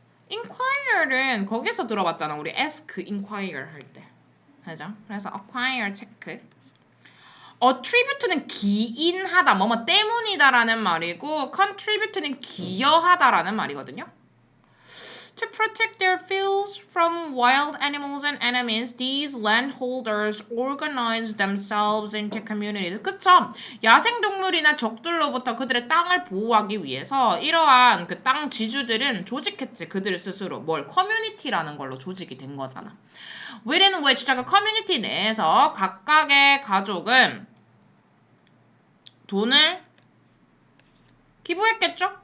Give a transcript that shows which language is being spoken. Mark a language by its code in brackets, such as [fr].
[ko] inquire는 거기서 들어봤잖아. 우리 ask, inquire 할 때. 그죠? 그래서 acquire 체크. attribute는 기인하다, 뭐뭐 때문이다라는 말이고 contribute는 기여하다라는 말이거든요. [en] To protect their fields from wild animals and enemies, these landholders organize themselves into communities. [ko] 그쵸? 야생동물이나 적들로부터 그들의 땅을 보호하기 위해서 이러한 그 땅 지주들은 조직했지. 그들 스스로 뭘 커뮤니티라는 걸로 조직이 된 거잖아. [en] within which, [ko] 그 커뮤니티 내에서 각각의 가족은 돈을 기부했겠죠?